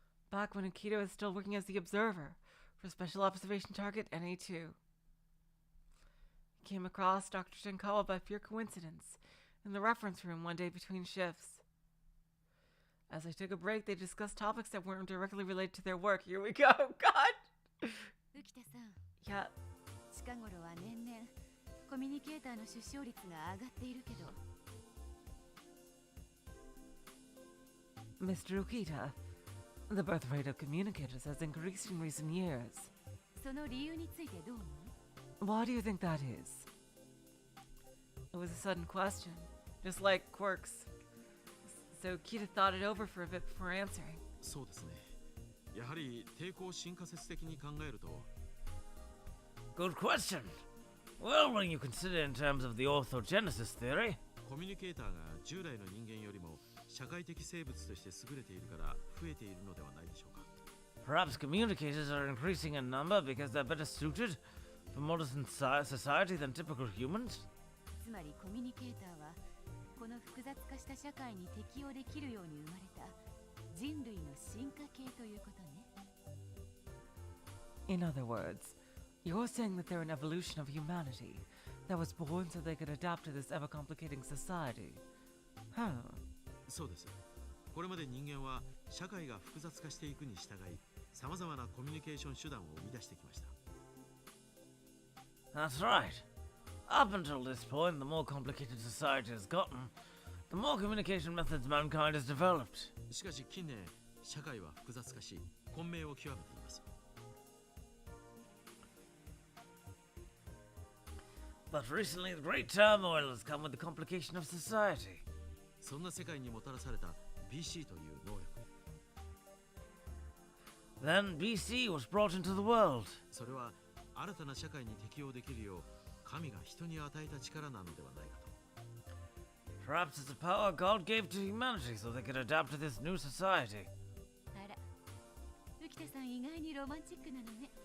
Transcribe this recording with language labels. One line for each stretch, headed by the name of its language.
English: Back when Ukita was still working as the observer for Special Observation Target NA2. He came across Dr. Shinkawa by pure coincidence in the reference room one day between shifts. As they took a break, they discussed topics that weren't directly related to their work. Here we go. God! Yeah.
Japanese: 近頃は年々コミュニケーターの出生率が上がっているけど
English: Mr. Ukita, the birth rate of communicators has increased in recent years.
Japanese: その理由についてどう思う
English: Why do you think that is? It was a sudden question, just like Quirk's. So Ukita thought it over for a bit before answering.
Japanese: そうですね。やはり抵抗進化説的に考えると
English: Good question. Well, when you consider in terms of the orthogenesis theory,
Japanese: コミュニケーターが従来の人間よりも社会的生物として優れているから増えているのではないでしょうか。
English: perhaps communicators are increasing in number because they're better suited for modern society than typical humans?
Japanese: つまりコミュニケーターはこの複雑化した社会に適応できるように生まれた人類の進化系ということね。
English: In other words, you're saying that they're an evolution of humanity that was born so they could adapt to this ever-complicating society. Huh.
Japanese: そうです。これまで人間は社会が複雑化していくに従い、さまざまなコミュニケーション手段を生み出してきました。
English: That's right. Up until this point, the more complicated society has gotten, the more communication methods mankind has developed.
Japanese: しかし近年、社会は複雑化し、混迷を極めています。
English: But recently, the great turmoil has come with the complication of society.
Japanese: そんな世界にもたらされた BC という能力。
English: Then BC was brought into the world.
Japanese: それは新たな社会に適応できるよう神が人に与えた力なのではないかと。
English: Perhaps it's a power God gave to humanity so they could adapt to this new society.
Japanese: あら、浮田さん意外にロマンチックなのね。